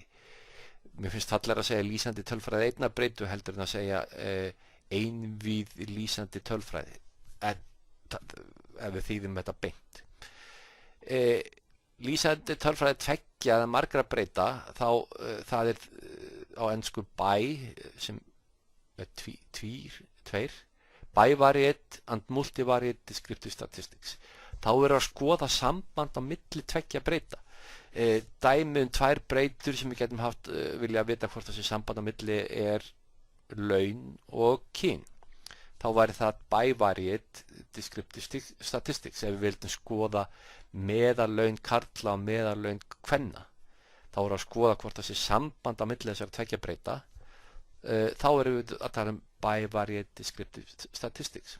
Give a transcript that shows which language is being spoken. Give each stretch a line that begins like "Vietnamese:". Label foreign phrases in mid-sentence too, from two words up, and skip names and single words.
Icelandic: Mér finnst fallega að segja lýsandi tölfræði einnar breytu heldur en að segja einvíð lýsandi tölfræði, ef við þýðum þetta beint. Lýsandi tölfræði tveggja eða margra breyta, það er á ensku bi, sem er tveir,
English: bivariate and multivariate descriptive statistics.
Icelandic: Þá er að skoða samband á milli tveggja breyta. Dæmi tvær breytur sem við getum haft vilja vita hvort þessi samband á milli er laun og kyn. Þá væri það
English: bivariate descriptive statistics
Icelandic: ef við vildum skoða meðallaun karla og meðallaun kvenna, þá að skoða hvort það sé samband á milli þessara tveggja breyta, þá erum við að tala
English: bivariate descriptive statistics.